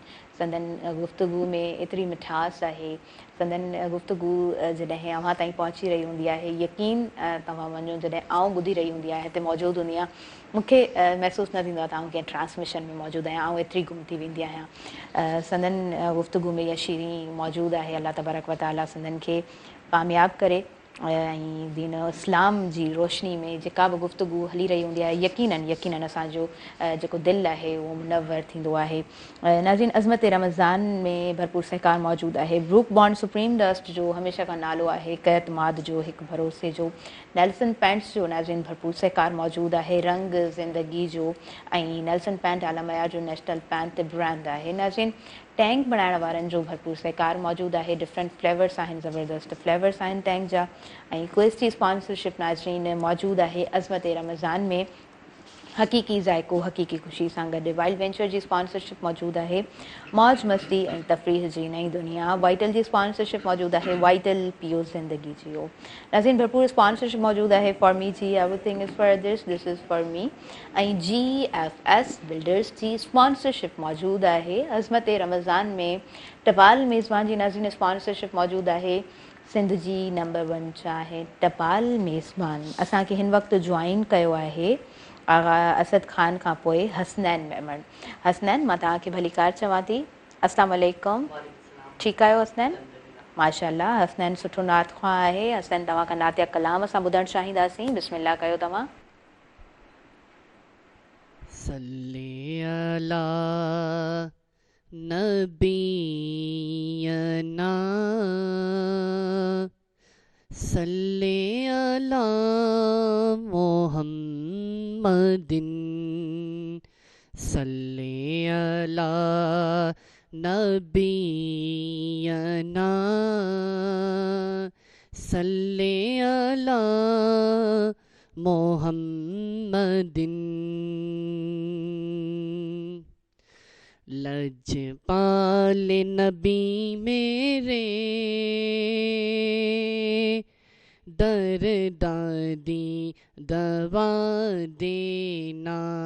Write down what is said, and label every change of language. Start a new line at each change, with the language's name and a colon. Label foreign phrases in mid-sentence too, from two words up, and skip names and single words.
Sindhi: संदन गुफ़्तगू में एतिरी मिठास आहे, संदन गुफ़्तगू जॾहिं अव्हां ताईं पहुची रही हूंदी आहे, यकीन तव्हां वञो, जॾहिं आउं ॿुधी रही हूंदी आहियां, हिते मौजूदु हूंदी आहियां, मूंखे महसूसु न थींदो आहे त आउं कंहिं ट्रांसमिशन में मौजूदु आहियां। आउं एतिरी गुम थी वेंदी आहियां। संदन गुफ़्तगू में इहा शीरी मौजूदु आहे।
Arabic: الله تبارك وتعالى
Sindhi: संदन खे कामयाबु करे। ऐं दीन इस्लाम जी रोशनी में जेका बि गुफ़्तगू हली रही हूंदी आहे, यकीनन असांजो जेको दिलि आहे उहो मुनवर थींदो आहे। नाज़रीन, अज़मत रमज़ान में भरपूर सहकार मौजूदु आहे। ब्रूक बॉन्ड सुप्रीम डस्ट जो हमेशह खां नालो आहे हिकु एतमाद जो, हिकु भरोसे जो। नेल्सन पेंट्स जो नाज़रीन भरपूर सहकार मौजूदु आहे। रंग ज़िंदगी जो ऐं नेल्सन पेंट आलमयार जो नेशनल पेंट ब्रांड आहे। नाज़रीन, टैंक बणाइण वारनि जो भरपूर सहकार मौजूदु आहे।
English: different flavours
Sindhi: आहिनि, ज़बरदस्त फ्लेवर्स आहिनि टैंक जा। ऐं क्विज़ जी स्पॉन्सरशिप नाज़रीन मौजूदु आहे अज़मत रमज़ान में। हक़ीक़ी ज़ाइक़ो हक़ीक़ी ख़ुशी सां गॾु वाइल्ड वेंचर जी स्पॉन्सरशिप मौजूदु आहे मौज मस्ती ऐं तफ़रीह जी नई दुनिया। वाइटल जी स्पॉन्सरशिप मौजूदु आहे
Urdu: وائٹل پیو زندگی جیو.
Sindhi: नाज़रीन भरपूर स्पॉन्सरशिप मौजूदु आहे फॉर मी जी
English: everything is for this this is for me
Sindhi: ऐं GFS बिल्डर्स जी स्पॉन्सरशिप मौजूदु आहे अज़मत रमज़ान में टपाल मेज़बान जी। नाज़रीन स्पॉन्सरशिप मौजूदु आहे सिंध जी नंबर 1 चाहे टपाल मेज़बान। असांखे हिन वक़्तु ज्वाइन कयो आहे आगा असद ख़ान खां पोइ हसनैन मेमन। हसनैन मां तव्हांखे भली कार चवां थी।
Arabic: السلام عليكم.
Sindhi: ठीकु आहियो हसनैन? माशाअल्लाह हसनैन सुठो नात ख़्वां आहे। हसनैन तव्हां खां नातिया कलाम असां ॿुधणु चाहींदासीं। बिस्मिल्लाह कयो तव्हां।
Arabic: صلّ على نبينا صلّ على محمدٍ صلّ على نبينا صلّ على محمدٍ.
Punjabi: لجپال نبی میرے در دادی دوا دینا.